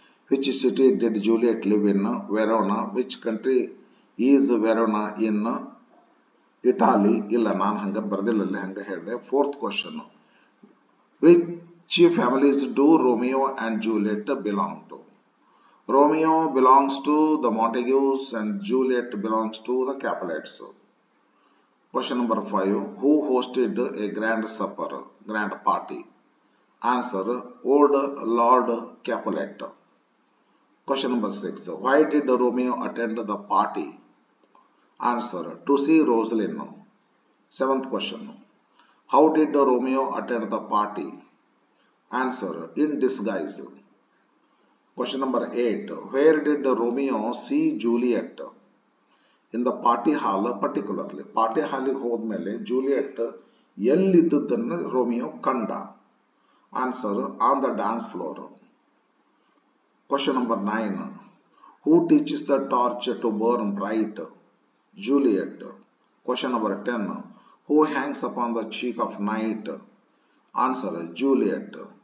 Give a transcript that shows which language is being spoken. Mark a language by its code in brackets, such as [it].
[en] Which city did Juliet live in? Verona. Which country is Verona in Italy? [kn] ಇಲ್ಲ, ನಾನು ಹಂಗ ಬರ್ದಿಲ್ಲ, ಹಂಗ ಹೇಳಿದೆ. [en] Fourth question, which families do Romeo and Juliet belong to? Romeo belongs to the Montagues and Juliet belongs to the Capulets. Question number 5. Who hosted a grand supper, grand party? Answer, old Lord Capulet. Question number 6. Why did Romeo attend the party? Answer, to see Rosalind. 7th question. How did Romeo attend the party? Answer, in disguise. Question number 8. Where did Romeo see Juliet? In the party hall particularly. [kn] Party hall ಹೋದ್ಮೇಲೆ Juliet ಎಲ್ಲಿದ್ದನ್ನು Romeo ಕಂಡ? [en] Answer, on the dance floor. Question number 9. Who teaches the torch to burn bright? Juliet. Question number 10. Who hangs upon the cheek of night? Answer, Juliet.